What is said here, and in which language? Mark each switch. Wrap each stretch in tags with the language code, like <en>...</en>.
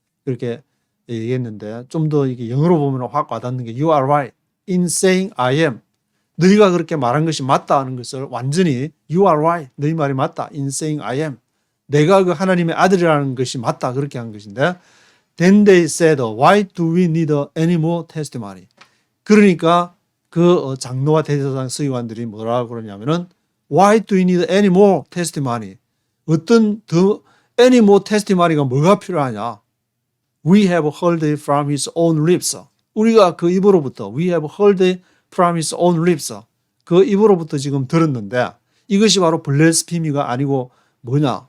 <ko>그렇게 얘기했는데 좀 더 이게 영어로 보면 확 와닿는 게</ko> <en>you are right in saying I am.</en> <ko>너희가 그렇게 말한 것이 맞다 하는 것을 완전히</ko> <en>you are right.</en> <ko>너희 말이 맞다.</ko> <en>in saying I am.</en> <ko>내가 그 하나님의 아들이라는 것이 맞다. 그렇게 한 것인데</ko> <en>Then they said, why do we need any more testimony?</en> <ko>그러니까 그 장로와 대제사장 서기관들이 뭐라고 그러냐면은</ko> <en>why do we need any more testimony?</en> <ko>어떤 더</ko> <en>any more testimony</en> <ko>가 뭐가 필요하냐?</ko> <en>We have heard it from his own lips.</en> <ko>우리가 그 입으로부터</ko> <en>we have heard it from his own lips.</en> <ko>그 입으로부터 지금 들었는데 이것이 바로 블레스피미가 아니고 뭐냐?</ko>